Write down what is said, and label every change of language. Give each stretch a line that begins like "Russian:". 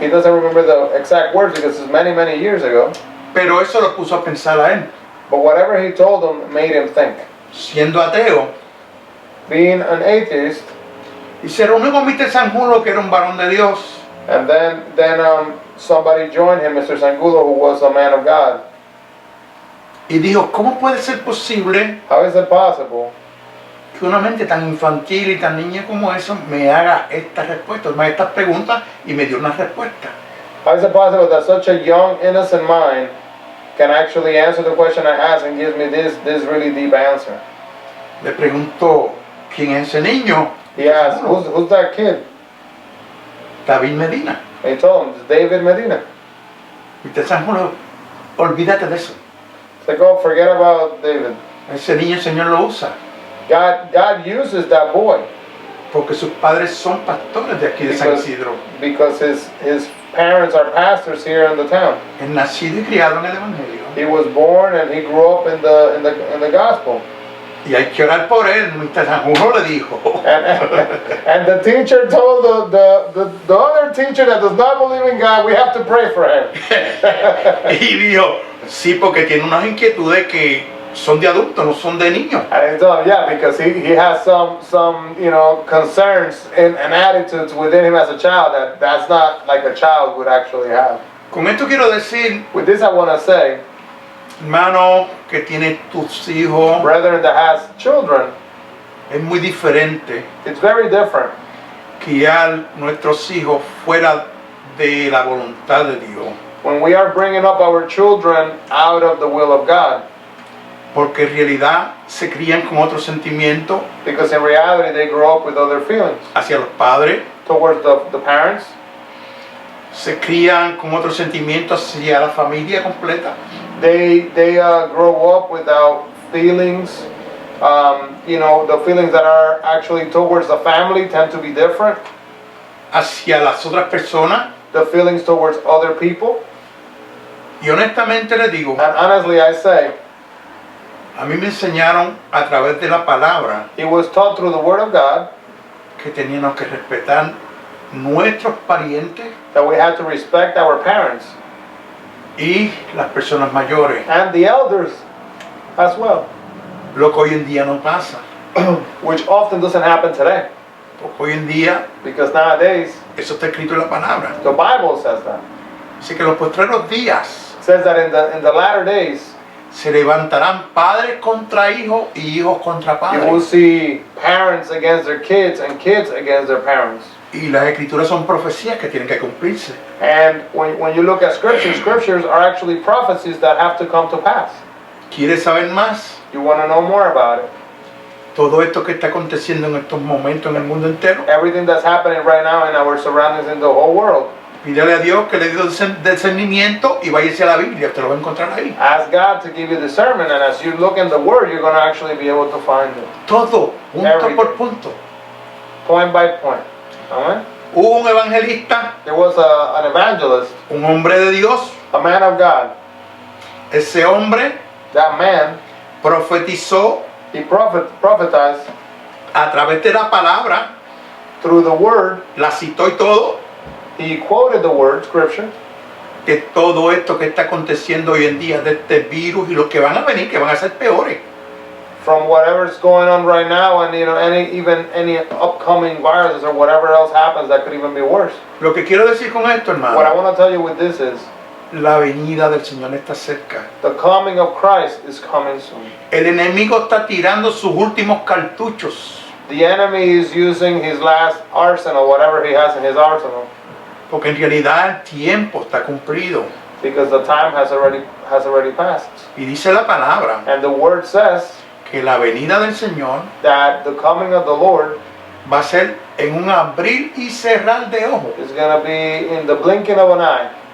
English: he doesn't remember the exact words because it's many years ago,
Spanish: pero eso lo puso a pensar a él.
English: but whatever he told him made him think.
Spanish: Siendo ateo,
English: Being an atheist,
Spanish: y se reunió con Mr. Sanjulo, que era un varón de Dios,
English: and then somebody joined him, Mr. Sangulo, who was a man of God.
Spanish: y dijo, ¿cómo puede ser posible
English: How is it possible
Spanish: que una mente tan infantil y tan niña como eso me haga estas respuestas, estas preguntas, y me dio una respuesta?
English: How is it possible that such a young, innocent mind can actually answer the question I asked and gives me this really deep answer?
Spanish: Le pregunto, ¿quién es ese niño?
English: He asked, who's that kid?
Spanish: David Medina.
English: And he told him, it's David Medina. Mr.
Spanish: Sanjulo, olvídate de eso.
English: It's like, oh, forget about David.
Spanish: Ese niño el Señor lo usa,
English: God uses that boy
Spanish: porque sus padres son pastores de aquí de San Isidro.
English: because his parents are pastors here in the town.
Spanish: Es nacido y criado en el Evangelio.
English: He was born and he grew up in the gospel.
Spanish: Y hay que orar por él, Mr. Sanjulo le dijo.
English: And the teacher told the other teacher that does not believe in God, we have to pray for him.
Spanish: Y dijo, sí, porque tiene unas inquietudes que son de adultos, no son de niños.
English: And he told him, yeah, because he has some concerns and attitudes within him as a child that's not like a child would actually have.
Spanish: Con esto quiero decir,
English: With this I want to say,
Spanish: hermano, que tiene tus hijos,
English: brethren that has children,
Spanish: es muy diferente
English: it's very different
Spanish: criar nuestros hijos fuera de la voluntad de Dios.
English: when we are bringing up our children out of the will of God.
Spanish: Porque en realidad se crían con otro sentimiento
English: Because in reality they grow up with other feelings
Spanish: hacia los padres,
English: towards the parents.
Spanish: se crían con otro sentimiento hacia la familia completa,
English: They grow up without feelings. The feelings that are actually towards the family tend to be different.
Spanish: hacia las otras personas.
English: The feelings towards other people.
Spanish: Y honestamente les digo,
English: And honestly, I say,
Spanish: a mí me enseñaron a través de la palabra
English: it was taught through the Word of God
Spanish: que teníamos que respetar nuestros parientes
English: that we had to respect our parents
Spanish: y las personas mayores,
English: and the elders as well,
Spanish: lo que hoy en día no pasa.
English: which often doesn't happen today.
Spanish: Porque hoy en día
English: Because nowadays,
Spanish: eso está escrito en la palabra.
English: the Bible says that.
Spanish: Así que los postreros días
English: It says that in the latter days,
Spanish: se levantarán padres contra hijos y hijos contra
English: you will
Spanish: padres.
English: see parents against their kids and kids against their parents.
Spanish: Y las escrituras son profecías que tienen que cumplirse.
English: And when you look at scriptures are actually prophecies that have to come to pass.
Spanish: ¿Quieres saber más?
English: You want to know more about it.
Spanish: Todo esto que está aconteciendo en estos momentos en el mundo entero,
English: Everything that's happening right now in our surroundings in the whole world.
Spanish: pídele a Dios que le dé discernimiento y váyase a la Biblia, usted lo va a encontrar ahí.
English: Ask God to give you discernment, and as you look in the Word, you're going to actually be able to find it.
Spanish: Todo, punto
English: Everything.
Spanish: por punto.
English: Point by point. Amen?
Spanish: Hubo un evangelista,
English: There was an evangelist,
Spanish: un hombre de Dios.
English: a man of God.
Spanish: Ese hombre
English: That man,
Spanish: profetizó
English: he prophetized
Spanish: a través de la palabra,
English: through the Word.
Spanish: la citó y todo,
English: He quoted the Word, Scripture,
Spanish: que todo esto que está aconteciendo hoy en día de este virus y los que van a venir, que van a ser peores.
English: from whatever's going on right now, and any upcoming viruses or whatever else happens that could even be worse.
Spanish: Lo que quiero decir con esto,
English: What I
Spanish: hermano,
English: want to tell you with this is,
Spanish: la venida del Señor está cerca.
English: the coming of Christ is coming soon.
Spanish: El enemigo está tirando sus últimos cartuchos,
English: The enemy is using his last arsenal, whatever he has in his arsenal,
Spanish: porque en realidad el tiempo está cumplido.
English: because the time has already passed.
Spanish: Y dice la palabra
English: And the Word says
Spanish: que la venida del Señor
English: that the coming of the Lord
Spanish: va a ser en un abrir y cerrar de ojos.
English: is going to be in the blinking of an eye.